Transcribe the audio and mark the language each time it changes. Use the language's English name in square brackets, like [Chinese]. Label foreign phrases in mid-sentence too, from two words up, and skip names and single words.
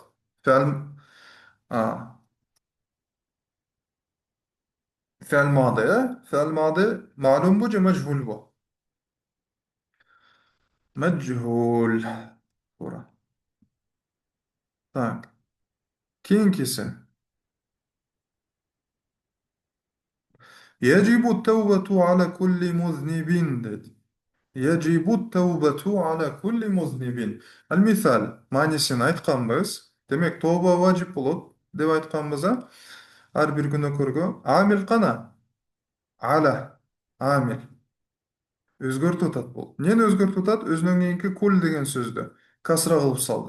[Arabic] فعل أ فعل ماض، فعل ماض معلوم бу же мажхул бу? Majhul. [Kyrgyz] Тура. Так. Кийинкиси. [Arabic] يجب التوبة على كل مذنب dedi. يجب التوبة على كل مذنب. [Kyrgyz] المثال маанисин айтканбыз. Демек тооба важип болот деп айтканбыз, а? Ар бир күнөөкөргө. Амил кана? Ала. Амил. Өзгөртүп атат бул. Эмнени өзгөртүп атат? Өзүнөн кийинки кул деген сөздү касра кылып салды.